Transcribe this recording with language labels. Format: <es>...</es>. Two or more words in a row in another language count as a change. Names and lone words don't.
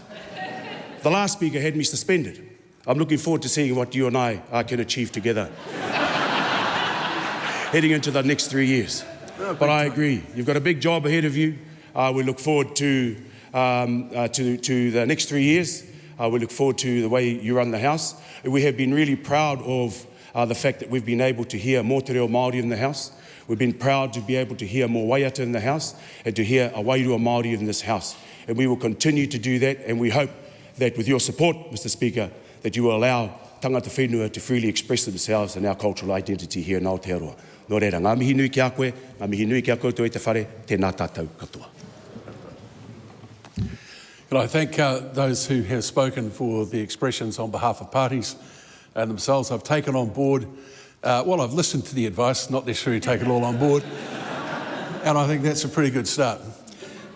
<en>The last speaker had me suspended. I'm looking forward to seeing what you and I can achieve together heading into the next 3 years. But I agree, you've got a big job ahead of you. We look forward to the next 3 years. We look forward to the way you run the House. We have been really proud of the fact that we've been able to hear more</en> <mi>te reo Māori</mi> <en>in the House. We've been proud to be able to hear more waiata in the House and to hear a</en> <mi>wairua Māori</mi> <en>in this House. And we will continue to do that, and we hope that with your support, Mr. Speaker, that you will allow</en> <mi>tangata whenua</mi> <en>to freely express themselves in our cultural identity here in Aotearoa.</en> <mi>Nō reira, ngā mihi nui ki a koe, ngā mihi nui ki a koutou e te whare, tēnā tātou katoa.</mi> <en>And I thank those who have spoken for the expressions on behalf of parties and themselves. I've taken on board, I've listened to the advice, not necessarily taken it all on board, and I think that's a pretty good start.</en>